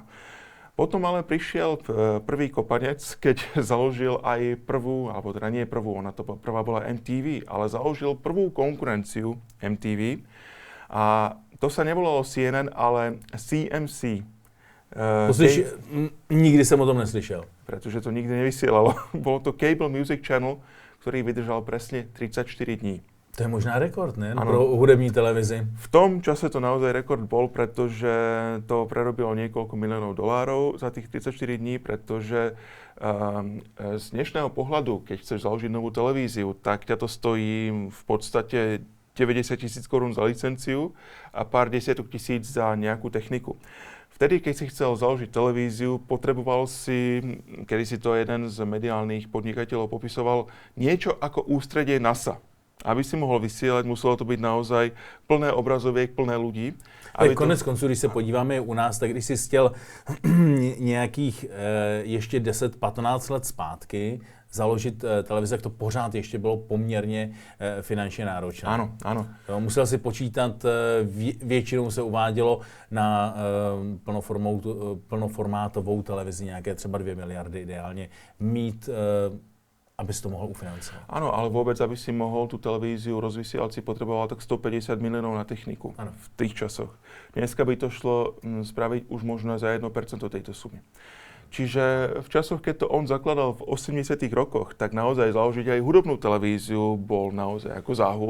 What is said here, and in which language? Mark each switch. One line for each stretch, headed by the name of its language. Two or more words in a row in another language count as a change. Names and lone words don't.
Slovak: Potom ale prišiel prvý kopanec, keď založil aj prvú, alebo teda nie prvú, prvá bola MTV, ale založil prvú konkurenciu MTV. A to sa nevolalo CNN, ale CMC.
Czech: Nikdy jsem o tom neslyšel.
Slovak: Pretože to nikdy nevysielalo. Bolo to Cable Music Channel, ktorý vydržal presne 34 dní.
Czech: To je možná rekord, ne? Pro hudební televizi.
Slovak: V tom čase to naozaj rekord bol, pretože to prerobilo niekoľko miliónov dolárov za tých 34 dní, pretože z dnešného pohľadu, keď chceš založiť novú televíziu, tak ťa to stojí v podstate 90 000 korún za licenciu a pár desiatok tisíc za nejakú techniku. Vtedy, keď si chcel založiť televíziu, potreboval si, kedy si to jeden z mediálnych podnikateľov popisoval, niečo ako ústredie NASA. Aby si mohol vysielať, muselo to být naozaj plné obrazoviek, plné lidí.
Czech: Konec konců, když se podíváme u nás, tak když jsi chtěl nějakých ještě 10-15 let zpátky založit televizi, tak to pořád ještě bylo poměrně finančně náročné. Ano, ano. Musel si počítat, většinou se uvádělo na plnoformátovou televizi nějaké třeba 2 miliardy ideálně mít, aby si to mohl ufinancovat.
Slovak: Áno, ale vôbec, aby si mohol tú televíziu rozvysielať, si potreboval tak 150 miliónov na techniku v tých časoch. Dneska by to šlo spraviť už možno za 1% tejto sumy. Čiže v časoch, keď to on zakladal v 80. rokoch, tak naozaj založiť aj hudobnú televíziu bol naozaj ako záhul.